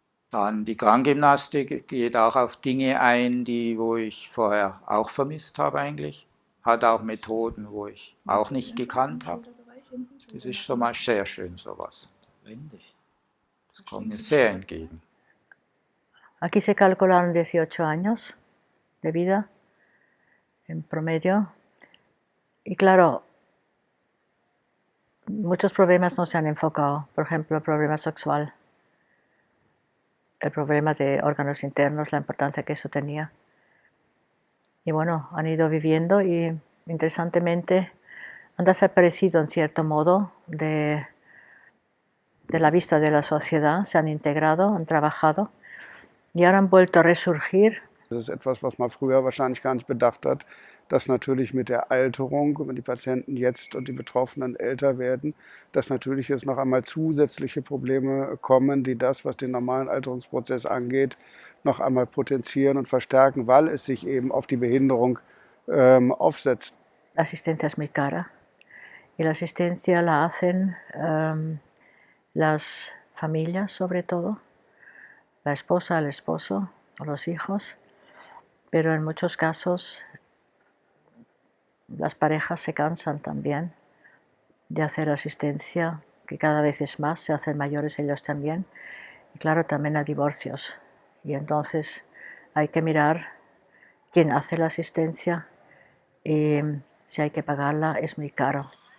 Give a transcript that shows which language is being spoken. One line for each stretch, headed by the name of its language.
German: Dann die Krankgymnastik geht auch auf Dinge ein, wo ich vorher auch vermisst habe eigentlich. Hat auch Methoden, wo ich auch nicht gekannt habe. Das ist schon mal sehr schön, sowas. Das kommt mir sehr entgegen.
Spanish: Aquí se calcularon 18 años de vida en promedio. Y claro, muchos problemas no se han enfocado. Por ejemplo, el problema sexual, el problema de órganos internos, la importancia que eso tenía. Y bueno, han ido viviendo y interesantemente han desaparecido en cierto modo de la vista de la sociedad, se han integrado, han trabajado y ahora han vuelto a resurgir
German: Das ist etwas, was man früher wahrscheinlich gar nicht bedacht hat, dass natürlich mit der Alterung, wenn die Patienten jetzt und die Betroffenen älter werden, dass natürlich jetzt noch einmal zusätzliche Probleme kommen, die das, was den normalen Alterungsprozess angeht, noch einmal potenzieren und verstärken, weil es sich eben auf die Behinderung aufsetzt.
Spanish: La asistencia es muy cara y la asistencia la hacen las familias sobre todo, la esposa, el esposo o los hijos, pero en muchos casos las parejas se cansan también de hacer asistencia, que cada vez es más, se hacen mayores ellos también, y claro, también hay divorcios, y entonces hay que mirar quién hace la asistencia y si hay que pagarla es muy caro.